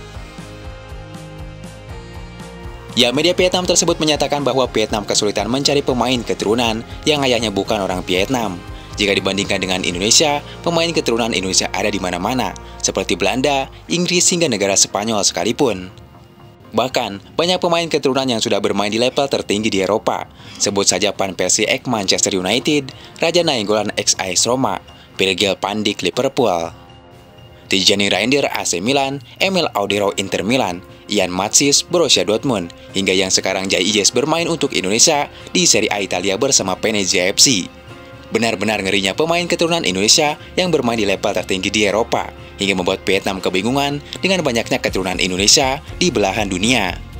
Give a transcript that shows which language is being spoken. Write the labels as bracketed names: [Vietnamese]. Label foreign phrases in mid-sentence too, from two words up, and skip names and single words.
[Indonesian] Ya, media Vietnam tersebut menyatakan bahwa Vietnam kesulitan mencari pemain keturunan yang ayahnya bukan orang Vietnam. Jika dibandingkan dengan Indonesia, pemain keturunan Indonesia ada di mana-mana, seperti Belanda, Inggris, hingga negara Spanyol sekalipun. Bahkan, banyak pemain keturunan yang sudah bermain di level tertinggi di Eropa. Sebut saja Van Persie ex Manchester United, Raja Nainggolan ex AS Roma, Virgil van Dijk Liverpool, Tijani Reinders AC Milan, Emil Audero Inter Milan, Ian Matsys Borussia Dortmund, hingga yang sekarang Jai Ijes bermain untuk Indonesia di Serie A Italia bersama Venezia FC. Benar-benar ngerinya pemain keturunan Indonesia yang bermain di level tertinggi di Eropa, hingga membuat Vietnam kebingungan dengan banyaknya keturunan Indonesia di belahan dunia.